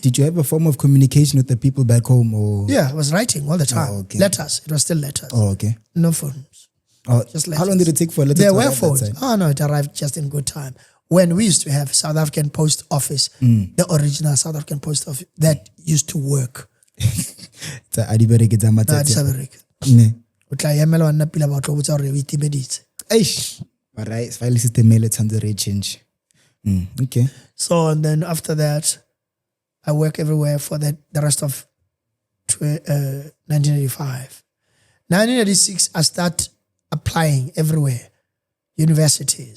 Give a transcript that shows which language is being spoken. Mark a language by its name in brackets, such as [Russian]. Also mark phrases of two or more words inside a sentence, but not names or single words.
[English] Did you have a form of communication with the people back home, or? Yeah, I was writing all the time. Oh, okay. Letters. It was still letters. Oh, okay. No phones. Oh, just letters. How long did it take for a letter there to were arrive phones. that side? Oh no, it arrived just in good time. When we used to have South African Post Office, the original South African Post Office, that used to work. [Southern Sotho] It's a adibereke tsa matsatsi. [English] Eish. Alright, file system mail change. Okay. So and then after that, I work everywhere for the rest of 1985. 1986, I start applying everywhere, universities.